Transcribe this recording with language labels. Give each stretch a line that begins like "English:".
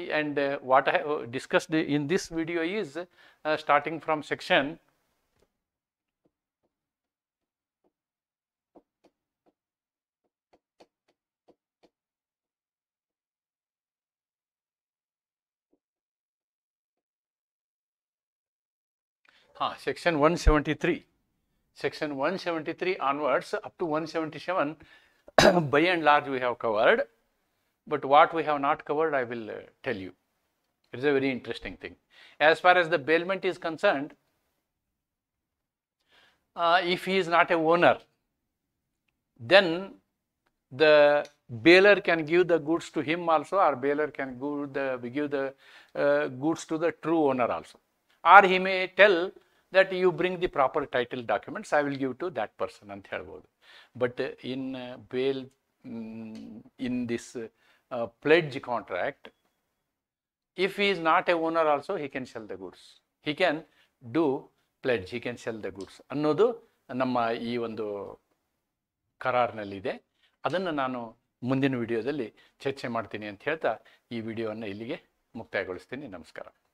English: And what I have discussed in this video is starting from section Section 173. Section 173 onwards up to 177 by and large we have covered, but what we have not covered I will tell you. It's a very interesting thing. As far as the bailment is concerned, if he is not a owner, then the bailer can give the goods to him also, or bailer can give the goods to the true owner also, or he may tell that you bring the proper title documents, I will give to that person
Kannada: ಅಂತ ಹೇಳ್ಬೋದು.
English: but in bail, in this pledge contract, if he is not a owner also, he can sell the goods, he can do pledge, he can sell the goods
Kannada: ಅನ್ನೋದು ನಮ್ಮ ಈ ಒಂದು ಕರಾರ್ನಲ್ಲಿದೆ. ಅದನ್ನು ನಾನು ಮುಂದಿನ ವಿಡಿಯೋದಲ್ಲಿ ಚರ್ಚೆ ಮಾಡ್ತೀನಿ ಅಂತ ಹೇಳ್ತಾ ಈ ವಿಡಿಯೋವನ್ನು ಇಲ್ಲಿಗೆ ಮುಕ್ತಾಯಗೊಳಿಸ್ತೀನಿ. ನಮಸ್ಕಾರ.